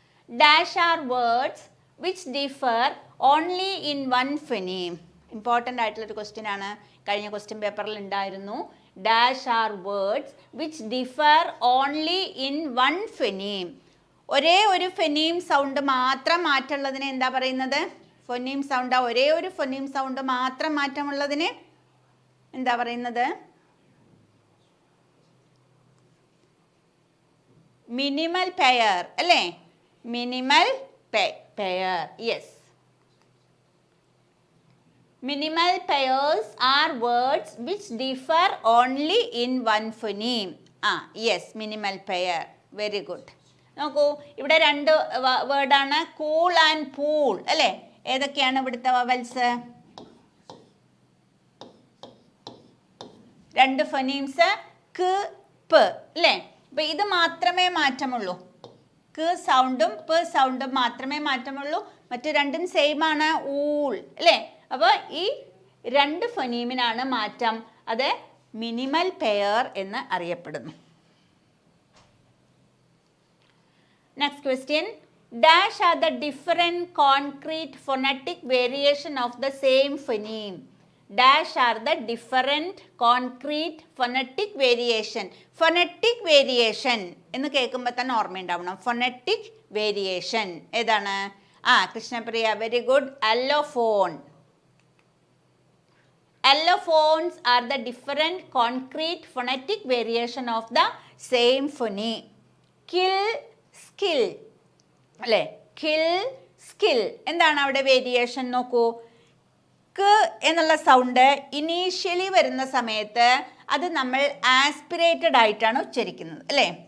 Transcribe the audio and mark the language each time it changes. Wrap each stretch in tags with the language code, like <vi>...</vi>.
<en>Dash are words which differ only in one phoneme.</en> <ml>Important ആയിട്ടുള്ളൊരു question ആണ്, കഴിഞ്ഞ question പേപ്പറിൽ ഉണ്ടായിരുന്നു.</ml> <en>Dash are words which differ only in one phoneme.</en> <ml>ഒരേ ഒരു ഫൊനീം സൗണ്ട് മാത്രം മാറ്റമുള്ളതിനെ എന്താ പറയുന്നത്? ഫൊനീം സൗണ്ട്, ഒരേ ഒരു ഫൊനീം സൗണ്ട് മാത്രം മാറ്റമുള്ളതിനെ എന്താ പറയുന്നത്? മിനിമൽ പെയർ, അല്ലേ? Minimal pair, yes.</ml> <en>Minimal pairs are words which differ only in one phoneme.</en> <ml>Yes, minimal pair, very good. നോക്കൂ, ഇവിടെ 2 വേർഡാണ്, കൂൾ ആൻഡ് പൂൾ, അല്ലേ? ഏതൊക്കെയാണ് ഇവിടുത്തെ വവൽസ്? 2 ഫൊനീംസ്, ക്, പ്, അല്ലേ? അപ്പോൾ ഇത് മാത്രമേ മാറ്റമുള്ളൂ, ക സൗണ്ടും പ സൗണ്ടും മാത്രമേ മാറ്റമുള്ളൂ, മറ്റു രണ്ടും സെയിം ആണ്, ഊൾ, അല്ലേ? അപ്പോൾ ഈ 2 ഫൊനീമിനാണ് മാറ്റം, അത് മിനിമൽ പെയർ എന്ന് അറിയപ്പെടുന്നു.</ml> <en>Next question. Dash are the different concrete phonetic variation of the same phoneme. Dash are the different concrete phonetic variation.</en> <ml>Phonetic variation എന്ന് കേൾക്കുമ്പോൾ തന്നെ ഓർമ്മയുണ്ടാവണം. Phonetic variation ഏതാണ്? Krishnapriya, very good. Allophone.</ml> <en>Allophones are the different concrete phonetic variation of the same phoneme.</en> <ml>Kill, skill, അല്ലേ? Kill, skill, എന്താണ് അവിടെ variation? നോക്കൂ, ക്ക് എന്നുള്ള സൗണ്ട് ഇനീഷ്യലി വരുന്ന സമയത്ത് അത് നമ്മൾ ആസ്പിറേറ്റഡ് ആയിട്ടാണ് ഉച്ചരിക്കുന്നത് അല്ലേ?</ml>